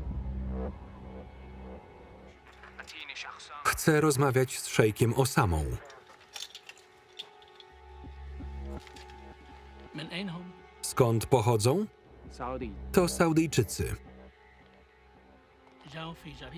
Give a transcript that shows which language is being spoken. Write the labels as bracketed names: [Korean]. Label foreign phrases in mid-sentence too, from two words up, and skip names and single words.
[Polish] Chcę rozmawiać z szejkiem Osamą. [Arabic] من أين هم؟ [Polish] Skąd pochodzą? Saudi. To Saudyjczycy. [Arabic] جاءوا في جريمة.